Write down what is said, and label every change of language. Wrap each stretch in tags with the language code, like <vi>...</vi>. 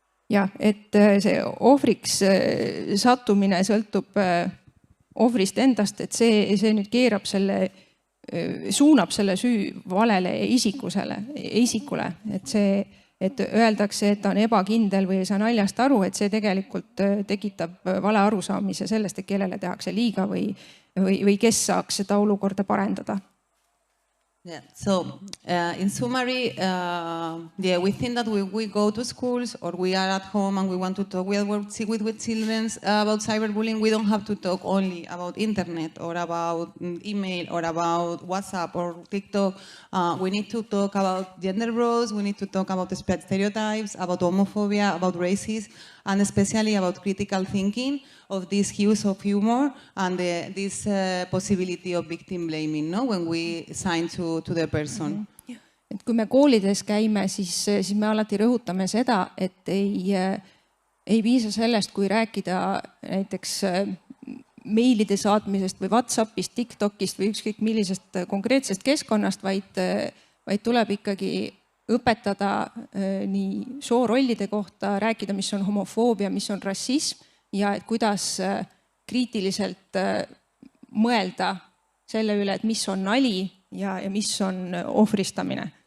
<et>Ja, et see ohvriks sattumine sõltub ohvrist endast, et see nüüd keerab suunab selle süü valele isikule, et öeldakse, et ta on ebakindel või ei saa naljast aru, et see tegelikult tekitab vale arusaamise sellest, et kellele tehakse liiga või kes saaks seda olukorda parendada.</et> <en>Yeah. So in summary, we think that we go to schools or we are at home and we want to talk with children about cyberbullying. We don't have to talk only about internet or about email or about WhatsApp or TikTok. We need to talk about gender roles. We need to talk about stereotypes, about homophobia, about racism, and especially about critical thinking of this use of humor and this possibility of victim blaming, no? When we assign to the person.</en> <et>Et kui me koolides käime, siis me alati rõhutame seda, et ei piisa sellest, kui rääkida näiteks meilide saatmisest või WhatsAppist, TikTokist või ükskõik millisest konkreetsest keskkonnast, vaid tuleb ikkagi õpetada nii soorollide kohta, rääkida, mis on homofoobia, mis on rassism ja et kuidas kriitiliselt mõelda selle üle, et mis on nali ja mis on ohvristamine.</et>